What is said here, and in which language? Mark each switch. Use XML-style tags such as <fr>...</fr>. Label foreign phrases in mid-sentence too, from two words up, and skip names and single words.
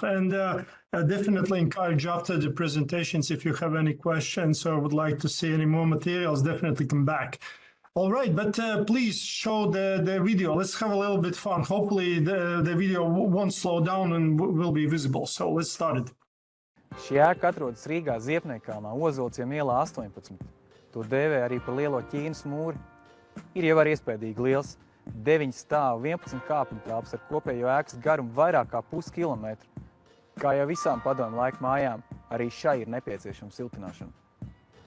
<en>And definitely encourage after the presentations, if you have any questions or would like to see any more materials, definitely come back. All right, but please show the video. Let's have a little bit fun. Hopefully the video won't slow down and will be visible. So let's start it.</en> <lv>Šī ēka atrodas Rīgā Ziepniekkalnā, Ozolciem ielā 18. To dēvē arī par lielo Ķīnas mūri. Ir jau arī iespējīgi liels 9 stāvu 11 kāpņu telpas ar kopējo ēkas garumu vairāk kā puskilometru. Kā jau visām padomu laika mājām, arī šai ir nepieciešama siltināšana.</lv>